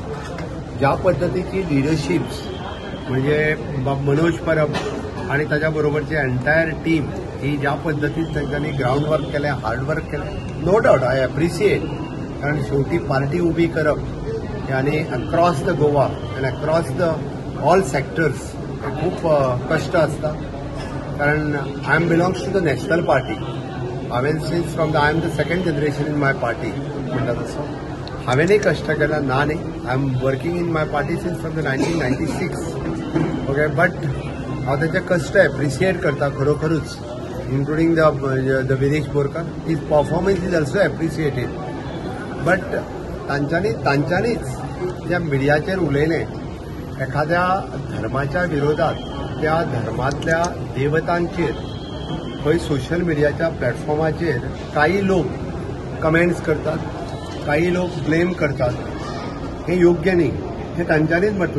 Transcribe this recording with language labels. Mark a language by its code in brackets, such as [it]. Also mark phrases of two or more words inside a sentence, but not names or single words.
[kok] ज्या पद्दतीची लिडरशिप्स म्हणजे मनोज परब आणि ताच्या बरोबरची एंटायर टीम ही ज्या पद्दतीन तांच्यांनी [en] ground work [kok] केलें, [en] hard work [kok] केलें, [en] no doubt I appreciate. [kok] कारण शेवटी पार्टी उबी करप आनी [en] across the Goa [kok] आनी [en] across the all sectors [kok] हे खूप कष्ट आसता। [en] कारण I am belongs to the national party. हांवें since from I am the second generation in my party [kok] म्हणटा तसो हांवेंय कष्ट केला ना न्ही। [en] I am working in my party since from the 1996 okay. [kok] बट हांव ताचे कश्ट एप्रिशिएट करता खरोखरूच, [en] including the [kok] विनेश बोरकार। [en] his performance is also appreciated. [kok] बट तांच्यांनीच ज्या मिडियाचेर उलयलें एखाद्या धर्माच्या विरोधात, त्या धर्मातल्या देवतांचेर खंय सोशल मिडियाच्या प्लॅटफॉर्माचेर [mr] काही लोक कमेंट्स करतात, काही लोक ब्लेम करतात, हे योग्य नाही [kok] हे तांच्यांनीच म्हटलां।